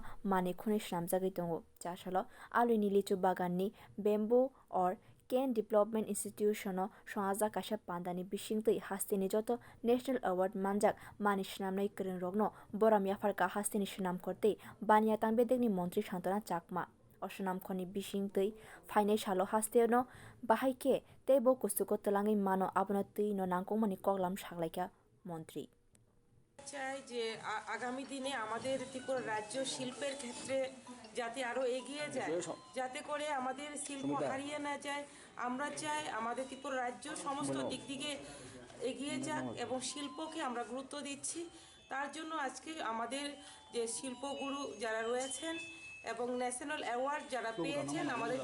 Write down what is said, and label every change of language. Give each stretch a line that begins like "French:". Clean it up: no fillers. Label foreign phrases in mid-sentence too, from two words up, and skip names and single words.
Kok Borok: manui khuni swnamjagui tongo Chasalo aluni lichu bagan ni bamboo or Ken Development Institution o songjak kaisa panda ni bising tui haste ni joto
English: national award
Kok Borok: manjak mani swnamnai kwrwng rokno borom yapharjakha haste ni swnamkhor tei bania tangbedekni montri Santana Chakma o swnamkhor ni bising tui phainai salo haste no bahai khe tei bo kustuko twlangui mano abono tui no nangkukmani koklam saklaika montri
Bangla: চাই যে আগামী দিনে আমাদের ত্রিপুরা রাজ্য শিল্পের ক্ষেত্রে যাতে আরো এগিয়ে যায় যাতে করে আমাদের শিল্প হারিয়ে না যায় আমরা চাই আমাদের ত্রিপুরা রাজ্য সমস্ত দিক থেকে এগিয়ে যাক এবং শিল্পকে আমরা গুরুত্ব দিচ্ছি তার জন্য আজকে আমাদের যে শিল্পগুরু যারা রয়েছেন এবং
English: national award
Bangla: যারা পেয়েছেন আমাদের